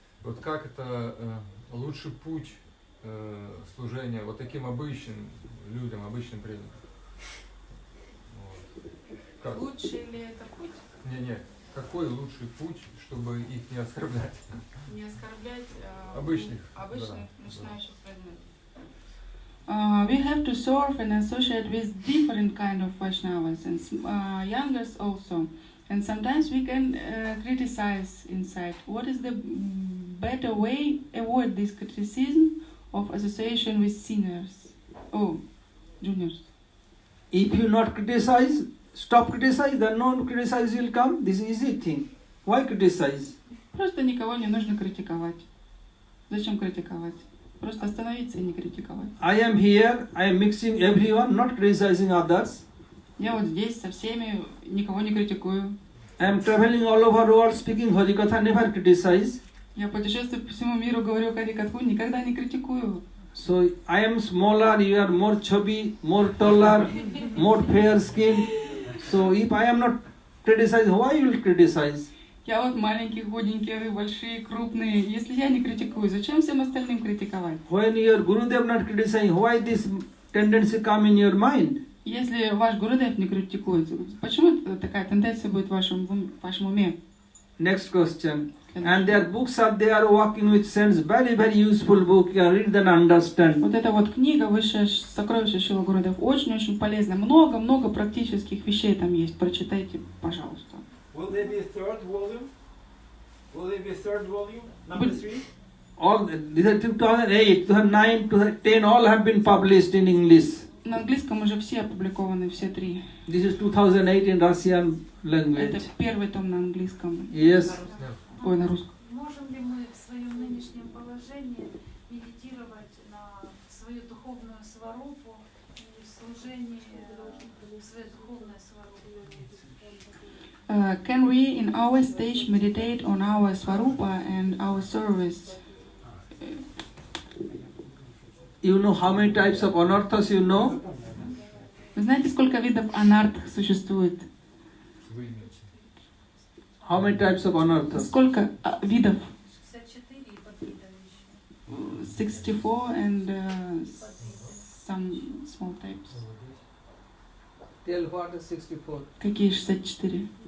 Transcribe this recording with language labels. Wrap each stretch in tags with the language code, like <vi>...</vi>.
<ru>Вот как это лучший путь служения вот таким обычным людям, обычным преданным? Вот. Лучший ли это путь? Не. Какой лучший путь, чтобы их не оскорблять? Не оскорблять обычных начинающих преданных.</ru> <en>We have to serve and associate with different kind of Vaishnavas and youngers also. And sometimes we can criticize inside. What is the better way avoid this criticism of association with seniors? Oh, juniors. If you not criticize, stop criticize, then no criticize will come. This is easy thing. Why criticize?</en> <ru>Просто никого не нужно критиковать. Зачем критиковать? Просто остановиться и не критиковать.</ru> <en>I am here, I am mixing everyone, not criticizing others.</en> <ru>Я вот здесь со всеми, никого не критикую.</ru> <en>I am traveling all over the world speaking Harikatha, never criticize.</en> <ru>Я путешествую по всему миру, говорю Харикатху, никогда не критикую.</ru> <en>So I am smaller, you are more chubby, more taller, more fair skin. So if I am not criticizing, why you will criticize?</en> <ru>Я вот маленький, худенький, вы большие, крупные. Если я не критикую, зачем всем остальным критиковать?</ru> <en>When your Gurudev not criticizing, why this tendency come in your mind?</en> <ru>Если ваш Гурудев не критикует, почему такая тенденция будет в вашем уме?</ru> <en>Next question. And their books are there, Walking with Saints, very, very useful book. You can read and understand.</en> <ru>Вот эта вот книга «Высшее сокровище Шрила Гурудев» очень-очень полезна. Много практических вещей там есть. Прочитайте, пожалуйста.</ru> <en>Will there be a third volume? Will there be a third volume? Number 3? All these are 2008, 2009, 2010, all have been published in English.</en> <ru>На английском уже все опубликованы, все три.</ru> <en>This is 2008 in Russian language.</en> <ru>Это первый том на английском.</ru> <en>Yes.</en> <ru>Ой, на русском. Можем ли мы в своем нынешнем положении медитировать на свою духовную сварупу и служение в своей духовной сварупе?</ru> <en>Can we in our stage meditate on our swarupa and our service? You know how many types of anarthas you know?</en> <ru>Вы знаете, сколько видов анарт существует?</ru> <en>How many types of anarthas?</en> <ru>Сколько видов? 64 и подвидов еще.</ru> <en>64 and some small types. Tell what is 64?</en> <ru>Какие 64?</ru>